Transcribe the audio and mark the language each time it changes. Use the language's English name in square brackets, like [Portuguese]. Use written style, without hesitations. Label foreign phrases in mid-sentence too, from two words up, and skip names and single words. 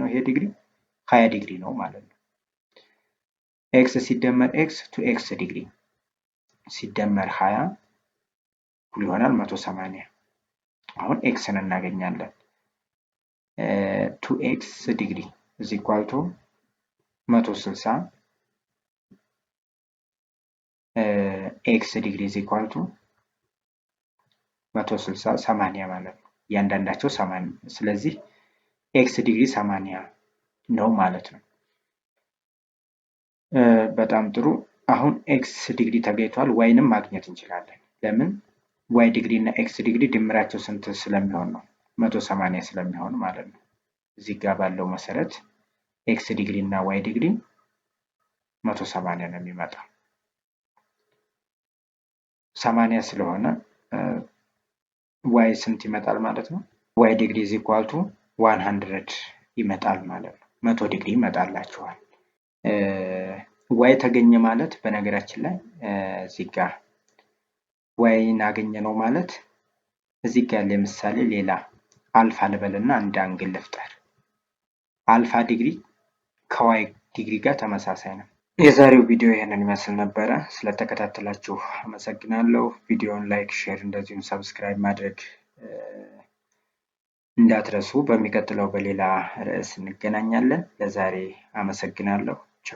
[Amharic] ይሄ ዲግሪ 20 ዲግሪ ነው ማለት ነው። ኤክስ ሲደመር ኤክስ ቱ ኤክስ ዲግሪ ሲደመር 20 እኩል ይሆናል 180። አሁን ኤክስን እናገኛለን። ቱ ኤክስ ዲግሪ [English] is equal to [Amharic] 160 ኤክስ ዲግሪ [English] is equal to [Amharic] 160 80 ማለት ነው። እያንዳንዳቸው 80። ስለዚህ ኤክስ ዲግሪ 80 ነው ማለት ነው። በጣም ጥሩ። አሁን ኤክስ ዲግሪ ተገኝቷል። ዋይንም ማግኘት እንችላለን። ለምን? ዋይ ዲግሪ እና ኤክስ ዲግሪ ድምራቸው ስንት ስለሚሆን ነው? 180 ስለሚሆን ማለት ነው። እዚህ ጋር ባለው መሰረት ኤክስ ዲግሪ እና ዋይ ዲግሪ 180 ነው የሚመጣው። 80 ስለሆነ ዋይ ስንት ይመጣል ማለት ነው? ዋይ ዲግሪ [English] is equal to [Amharic] 100 ይመጣል ማለት ነው። 100 ዲግሪ ይመጣላችኋል። ዋይ ተገኘ ማለት በነገራችን ላይ እዚህ ጋር ዋይን አገኘ ነው ማለት እዚህ ጋር ለምሳሌ ሌላ አልፋ ልበልና አንድ አንግል ልፍጠር። አልፋ ዲግሪ ከዋይ ዲግሪ ጋር ተመሳሳይ ነው። የዛሬው ቪዲዮ ይሄንን ይመስል ነበረ። ስለተከታተላችሁ አመሰግናለሁ። ቪዲዮውን ላይክ፣ ሼር እንደዚሁም ሰብስክራይብ ማድረግ እንዳትረሱ። በሚቀጥለው በሌላ ርዕስ እንገናኛለን። ለዛሬ አመሰግናለሁ።